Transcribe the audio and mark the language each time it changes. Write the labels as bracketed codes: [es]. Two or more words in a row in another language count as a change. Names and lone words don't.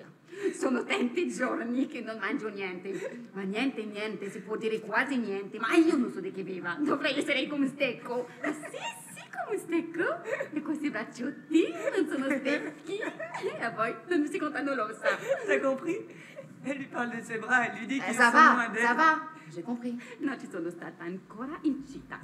[it] Sono tanti giorni che non mangio niente. Ma niente, si può dire quasi niente. Ma io non so di che viva. Dovrei essere come stecco. Ma sì, come stecco. E questi bracciotti non sono stecchi. E a voi non mi si contano l'ossa. [fr] T'as compris? Elle lui parle de ses bras, elle lui dit qu'ils Ça sont loin va, d'elle. ça va. J'ai compris. [it] Non ci sono stata ancora in città.